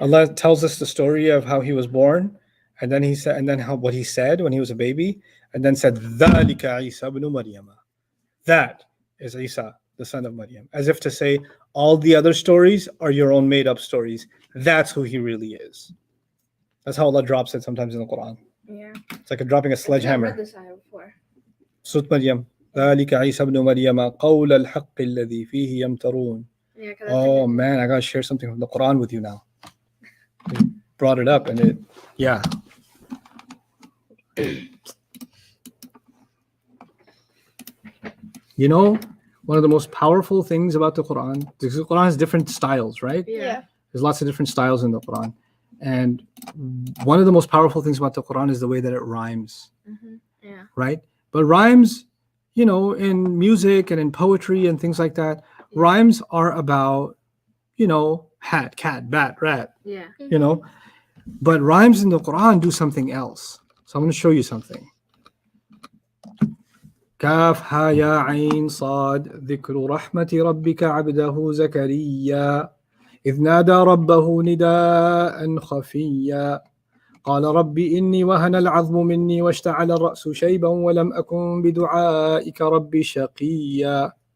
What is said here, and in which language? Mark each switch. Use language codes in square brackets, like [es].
[en] Allah tells us the story of how he was born, and then he said, and then how what he said when he was a baby, and then said, [ar] ذَلِكَ عِيسَى [en] ibn Maryam. That is Isa, the son of Maryam. As if to say, all the other stories are your own made-up stories. That's who he really is. That's how Allah drops it sometimes in the Quran. Yeah. It's like dropping a I've read sledgehammer. this ayah before. Surah Maryam. [ar] ذَلِكَ عِيسَى ibn Maryam قَوْلَ الْحَقِّ الَّذِي فِيهِ يَمْتَرُونَ. [en] Yeah, 'cause I Oh think man, I gotta share something from the Quran with you now. You brought it up and it, yeah. You know, one of the most powerful things about the Quran, because the Quran has different styles, right? yeah. There's lots of different styles in the Quran. And one of the most powerful things about the Quran is the way that it rhymes, Yeah. right? But rhymes, you know, in music and in poetry and things like that, Rhymes are about, hat, cat, bat, rat, Yeah. But rhymes in the Quran do something else. So I'm going to show you something. [ar] كاف ها يا عين صاد ذكر رحمة ربك عبده زكريا إذ نادى ربه نداء خفيا قال رب إني وهن العظم مني واشتعل الرأس شيبا ولم أكن بدعائك رب شقيا.